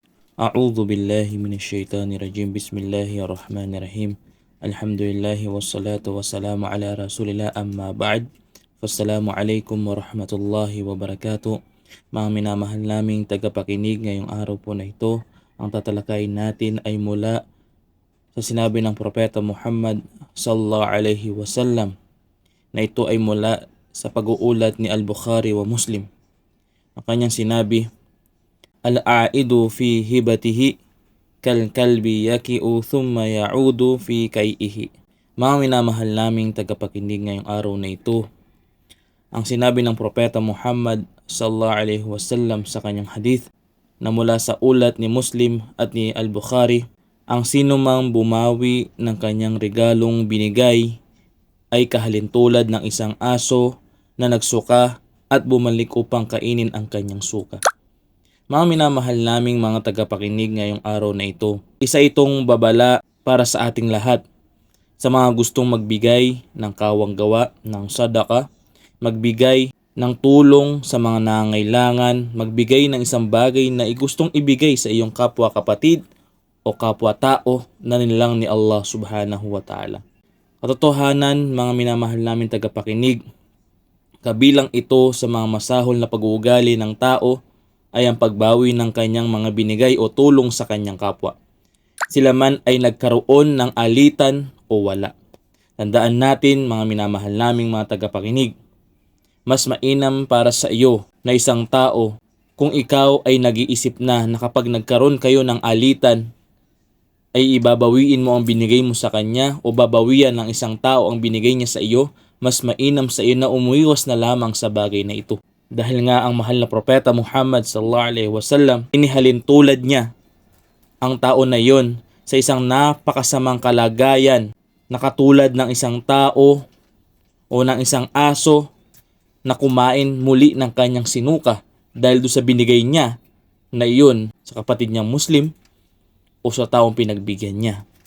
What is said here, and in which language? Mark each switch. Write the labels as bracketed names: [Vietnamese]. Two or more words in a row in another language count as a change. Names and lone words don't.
[Arabic] أعوذ بالله من الشيطان الرجيم. بسم الله الرحمن الرحيم. الحمد لله والصلاة والسلام على رسول الله أما بعد. والسلام عليكم ورحمة الله وبركاته. [Filipino] Mga minamahal naming tagapakinig, ngayong araw po na ito, ang tatalakayin natin ay mula sa sinabi ng Propeta Muhammad [Arabic] صلى الله عليه وسلم, [Filipino] na ito ay mula sa pag-uulat ni Al-Bukhari wa Muslim. Ang kanyang sinabi, [Arabic] العائد في هبته كالكلب يقيء ثم يعود في قيئه. [Filipino] Mga minamahal naming tagapakinig, ngayong araw na ito, ang sinabi ng Propeta Muhammad [Arabic] صلى الله عليه وسلم [Filipino] sa kanyang hadith na mula sa ulat ni Muslim at ni Al-Bukhari, ang sino mang bumawi ng kanyang regalong binigay ay kahalintulad ng isang aso na nagsuka at bumalik upang kainin ang kanyang suka. Mga minamahal naming mga tagapakinig, ngayong araw na ito, isa itong babala para sa ating lahat. Sa mga gustong magbigay ng kawang gawa, ng sadaka, magbigay ng tulong sa mga nangangailangan, magbigay ng isang bagay na gustong ibigay sa iyong kapwa kapatid o kapwa tao na nilang ni Allah [Arabic] سبحانه وتعالى. [Filipino] Katotohanan, mga minamahal namin tagapakinig, kabilang ito sa mga masahol na pag-uugali ng tao ay ang pagbawi ng kanyang mga binigay o tulong sa kanyang kapwa, sila man ay nagkaroon ng alitan o wala. Tandaan natin, mga minamahal naming mga tagapakinig, mas mainam para sa iyo na isang tao kung ikaw ay nag-iisip na kapag nagkaroon kayo ng alitan ay ibabawiin mo ang binigay mo sa kanya o babawian ng isang tao ang binigay niya sa iyo, mas mainam sa iyo na umiwas na lamang sa bagay na ito. Dahil nga ang mahal na Propeta Muhammad [Arabic] صلى الله عليه وسلم, [Filipino] inihalin tulad niya ang tao na yon sa isang napakasamang kalagayan na katulad ng isang tao o ng isang aso na kumain muli ng kanyang sinuka dahil doon sa binigay niya na iyon sa kapatid niyang Muslim o sa taong pinagbigyan niya.